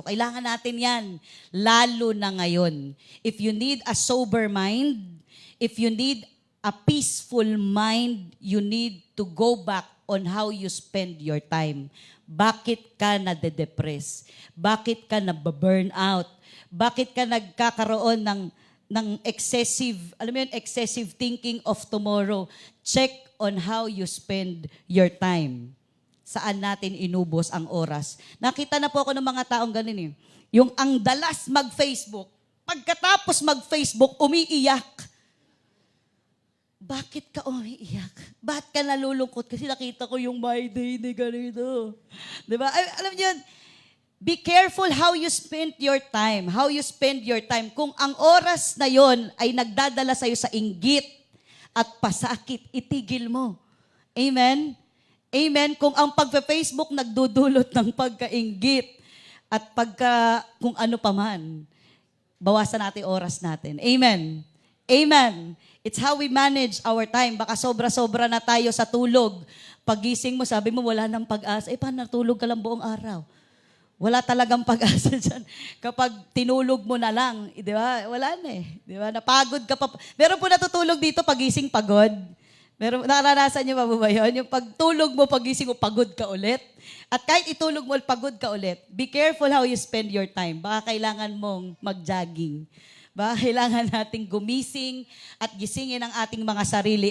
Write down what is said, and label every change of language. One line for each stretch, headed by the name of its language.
Filipino: Kailangan natin yan, lalo na ngayon.
English: If you need a sober mind, if you need a peaceful mind, you need to go back on how you spend your time.
Filipino: Bakit ka nade-depress? Bakit ka nababurn out? Bakit ka nagkakaroon ng excessive, alam mo yun,
English: excessive thinking of tomorrow? Check on how you spend your time.
Filipino: Saan natin inubos ang oras? Nakita na po ako ng mga taong ganun eh. Yung ang dalas mag-Facebook, pagkatapos mag-Facebook, umiiyak. Bakit ka umiiyak? Bakit ka nalulungkot? Kasi nakita ko yung my day ni ganito. Diba? Alam niyo yun,
English: be careful how you spend your time. How you spend your time.
Filipino: Kung ang oras na yon ay nagdadala sa'yo sa inggit at pasakit, itigil mo. Amen? Amen? Kung ang pagpa-Facebook nagdudulot ng pagkainggit at kung ano pa man, bawasan natin oras natin. Amen? Amen?
English: It's how we manage our time.
Filipino: Baka sobra-sobra na tayo sa tulog. Pagising mo, sabi mo, wala nang pag-asa. Paano natulog ka lang buong araw? Wala talagang pag-asa dyan. Kapag tinulog mo na lang, di ba? Wala na eh. Di ba? Napagod ka pa. Meron po natutulog dito, pagising pagod. Meron, naranasan niyo ba yun? Yung pagtulog mo, pagising mo, pagod ka ulit. At kahit itulog mo, pagod ka ulit.
English: Be careful how you spend your time.
Filipino: Baka kailangan mong mag-jogging. Baka kailangan nating gumising at gisingin ang ating mga sarili.